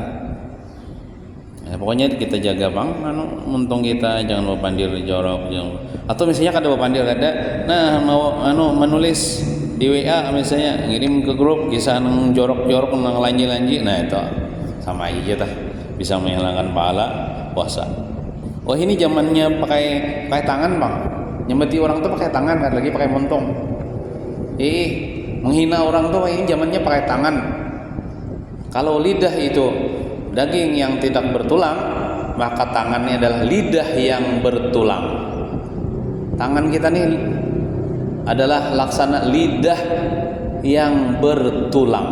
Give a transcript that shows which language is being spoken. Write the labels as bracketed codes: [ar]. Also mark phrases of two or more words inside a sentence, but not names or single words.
[bjn] Ya, pokoknya kita jaga bang, untung kita jangan berpandir jorok, atau misalnya kada berpandir kada, nah mau menulis di WA misalnya ngirim ke grup kisah nang jorok nang lanji, nah itu sama aja tah, bisa menghilangkan pahala puasa. Oh ini zamannya pakai tangan bang, nyambati orang tuh pakai tangan kan, lagi pakai montong. [id] Menghina orang tuh ini zamannya pakai tangan. Kalau lidah itu daging yang tidak bertulang, maka tangannya adalah lidah yang bertulang. Tangan kita nih adalah laksana lidah yang bertulang.